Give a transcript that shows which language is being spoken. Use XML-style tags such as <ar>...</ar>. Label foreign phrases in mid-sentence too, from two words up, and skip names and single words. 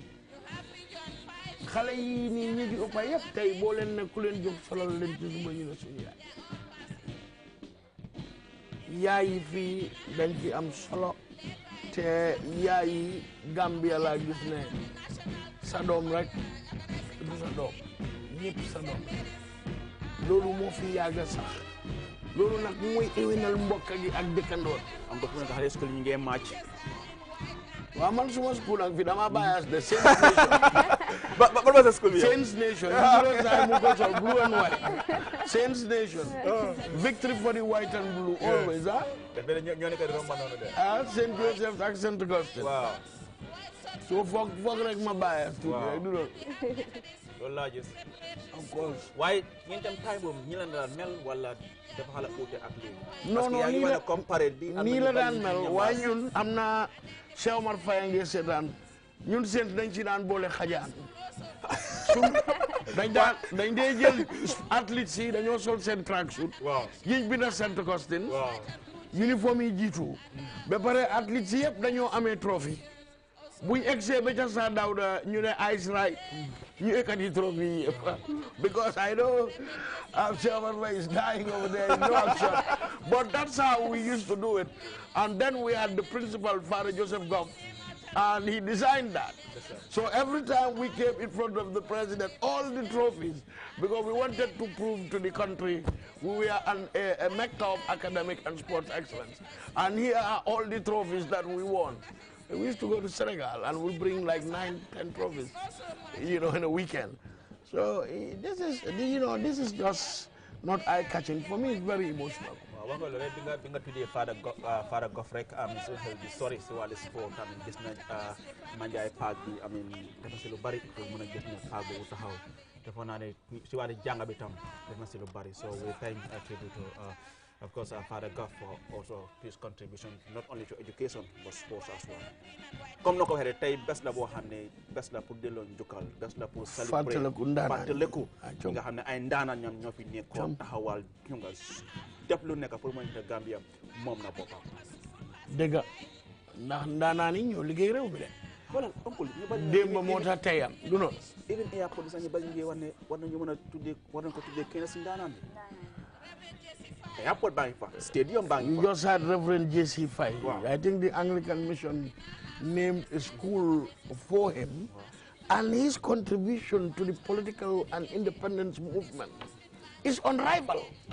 <wo>xale yi nii ñi di ëppa yëpp tey boo leen ne ku leen jox solal leen ci suba ñu ne suñu yaay yi fii dañ ci am solo te yaay yi Gambia laa gis ne sa doom rek du sa doom ñëpp sa doom loolu moo fi yàgg sax loolu nag mooy éwénal mbokk gi ak dëkkandoor am nga fu nekk xale school ñu ngee match waaw man suma school nag fi dama bias de Saints Nation ba sa school bi</wo> <en>Saints Nation</en> <wo>juróom saa mu ko sol</wo> <en>blue and white Saints Nation victory for the white and blue always</en> <wo>defe ne ñoo nekk di romba noonu de Saint Joseph ak Saint Augustine waaw so foog rek ma bias tuuti rek du loolu loolu laa gis</wo> <en>of course</en> <wo>waaye ñun tam time boobu ñi la daan mel wala dafa xala uute ak léegi non non nii la daan mel waaye ñun am na Cheikh Omar Faye ngi seetaan ñun seen dañ ci daan boole xajaan dañ dee jël athlètes yi dañoo sol seen tracksuit yiñ bi na Saint Augustine uniforme yi jiitu ba pare athlètes yi yëpp dañoo amee trophée buñ egsee ba ca sa Dawda ñu ne</wo> <en>ice right</en> <wo>ñu ekkati trophy yi yëpp</wo> <en>because I know Cheikh Omar Faye is dying over there in no action but that's how we used to do it and then we had the principal Father Joseph Goff and he designed that so every time we came in front of the president all the trophies because we wanted to prove to the country we were a mecca of academic and sports excellence and here are all the trophies that we won. We used to go to Senegal and we bring like 9-10 trophies, in a weekend. So this is just not eye-catching. For me, it's very emotional.</en> <wo>Well, binga today Father Goff rek so di sorry si wàllu sport gis na Manjai Park bi dafa si lu bari pour mën a gis ne park boobu taxaw dafa naa ne si wàllu jàng bi tam def na si lu bari</wo> <en>so we thank tribute to of course, Father Goff for also his contribution not only to education but sports as well.</en> <wo>Comme na ko waxee tey bés la boo xam ne bés la pour delloo njukkal bés la</wo> <fr>pour célébrer</fr> <wo>fàttaliku nga xam ne ay ndaanaan ñoom ñoo fi nekkoon taxawal ñu nga def lu nekk pour mën a Gambia moom na boppam. dëgg ndax ndaanaan yi ñoo liggéey réew mi de.</wo> <fr>voilà oncle</fr> <wo>ñu bari démb moo tax teyam du noonu. even airport sax ñu bari ñu ngi wax ne war nañu mën a tuddee war nañu ko tuddee kenn si ndaanaan bi.</wo> <en>Airport bank stadium bank. You just had Reverend J.C. Faye. Wow. I think the Anglican Mission named a school for him, and his contribution to the political and independence movement is unrivaled.</en>